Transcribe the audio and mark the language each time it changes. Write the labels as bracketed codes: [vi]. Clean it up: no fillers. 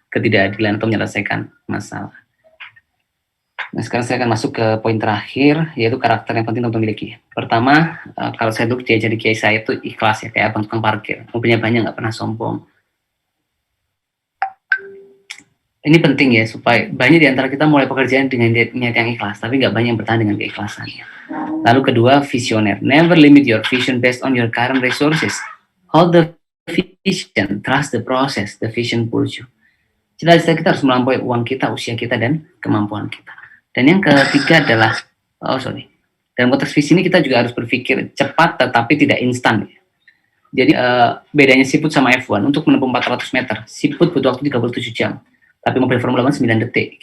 [id] Ketidakadilan atau menyelesaikan masalah. Nah, sekarang saya akan masuk ke poin terakhir, yaitu karakter yang penting untuk memiliki. Pertama, kalau saya dulu jadi kiai saya itu ikhlas ya, kayak abang tukang parkir. Mobilnya banyak, nggak pernah sombong. Ini penting ya, supaya banyak di antara kita mulai pekerjaan dengan niat yang ikhlas, tapi nggak banyak yang bertahan dengan keikhlasannya. Lalu kedua, visioner. [en] Never limit your vision based on your current resources. Hold the vision, trust the process, the vision pulls you. [id] Cita-cita kita harus melampaui uang kita, usia kita, dan kemampuan kita. Dan yang ketiga adalah, dalam konteks visi ini kita juga harus berpikir cepat tetapi tidak instan. Jadi bedanya siput sama F1, untuk menempuh 400 meter, siput butuh waktu 37 jam, tapi mobil Formula 1 9 detik.